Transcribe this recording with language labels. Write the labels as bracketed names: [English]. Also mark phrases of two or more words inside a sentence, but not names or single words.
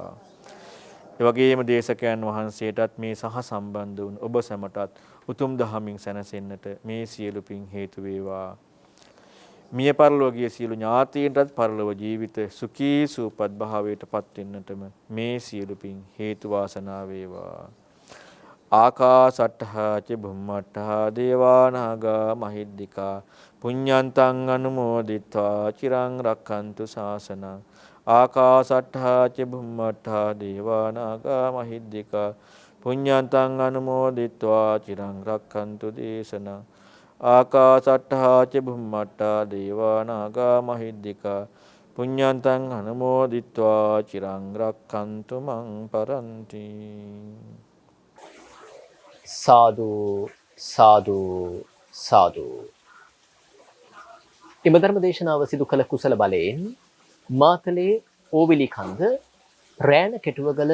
[Sinhala] ඒ වගේම දේශකයන් වහන්සේටත් මේ සහ සම්බන්ධ වුණ ඔබ සැමටත් උතුම් දහමින් සැනසෙන්නට මේ සියලු පින් හේතු වේවා. මිය පරලෝකීය සියලු ඥාතීන්ටත් පරලොව ජීවිත සුඛී සූපත් භාවයට පත් වෙන්නටම මේ සියලු පින් හේතු වාසනා වේවා. [Pali] ආකාසට්ඨා ච බුම්මට්ඨා දේවා නාග මහිද්దికා පුඤ්ඤන්තං අනුමෝදිත්වා චිරං රක්ඛන්තු ශාසනං. ආකාසට්ඨා ච බුම්මට්ඨා දේවා නාග මහිද්దికා පුඤ්ඤන්තං අනුමෝදිත්වා චිරං රක්ඛන්තු දේශනං. ආකාසට්ඨා ච බුම්මට්ඨා දේවා නාග මහිද්దికා පුඤ්ඤන්තං අනුමෝදිත්වා චිරං රක්ඛන්තු මං පරන්ති. [Sinhala] සාදු සාදු සාදු. එම ධර්ම දේශනාව සිදු කළ කුසල බලයෙන් මාතලේ ඕවිලි කන්ද රෑන කෙටුවගල